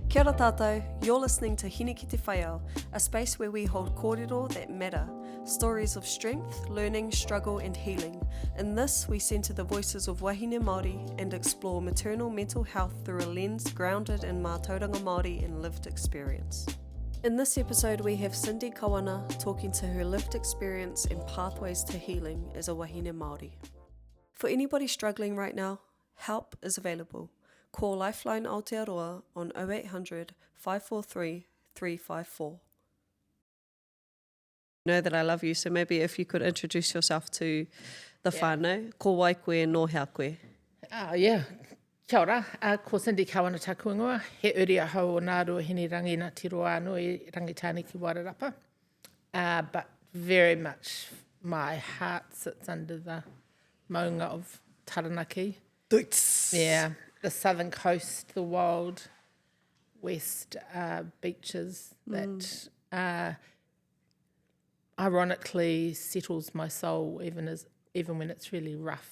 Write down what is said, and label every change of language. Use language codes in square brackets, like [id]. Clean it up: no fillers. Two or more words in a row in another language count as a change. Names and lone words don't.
[mi] ora tātou, [en] you're listening to Hine Ki Te Wheiao, a space where we hold kōrero that matter, stories of strength, learning, struggle and healing. In this, we centre the voices of [mi] Wāhine Māori [en] and explore maternal mental health through a lens grounded in [mi] Mātauranga Māori [en] and lived experience. In this episode, we have Cindy Kawana talking to her lived experience and pathways to healing as a [mi] Wāhine Māori. [en] For anybody struggling right now, help is available. Call Lifeline Aotearoa on 0800 543 354. Know that I love you, so maybe if you could introduce yourself to the whānau. [mi] Ko wai koe no hea koe. Kia ora, ko Cindy Kawana taku ingoa. He uri a hau o nā rua hini rangi nā tiro anō I rangitāne ki Wairarapa. [en] But very much my heart sits under the maunga of Taranaki. Duits. Yeah, the southern coast, the wild west beaches that ironically settles my soul even when it's really rough.